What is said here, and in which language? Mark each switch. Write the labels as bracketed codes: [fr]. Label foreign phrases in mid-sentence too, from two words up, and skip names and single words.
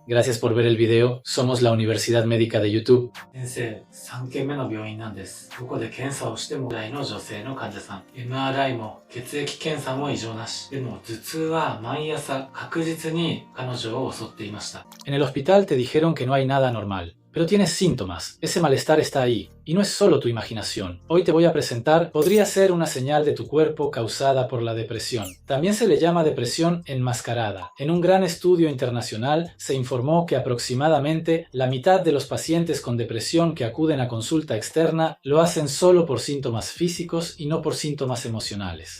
[es] Gracias por ver el video. Somos la Universidad Médica de YouTube. [ja] 先生、3件目の病院なんです。ここで検査をしてもらいの女性の患者さん。MRI も血液検査も異常なし。でも頭痛は毎朝確実に彼女を襲っていました。 [es] En el hospital te dijeron que no hay nada normal, pero tienes síntomas. Ese malestar está ahí, y no es solo tu imaginación. Hoy te voy a presentar, podría ser una señal de tu cuerpo causada por la depresión. También se le llama depresión enmascarada. En un gran estudio internacional se informó que aproximadamente la mitad de los pacientes con depresión que acuden a consulta externa lo hacen solo por síntomas físicos y no por síntomas emocionales.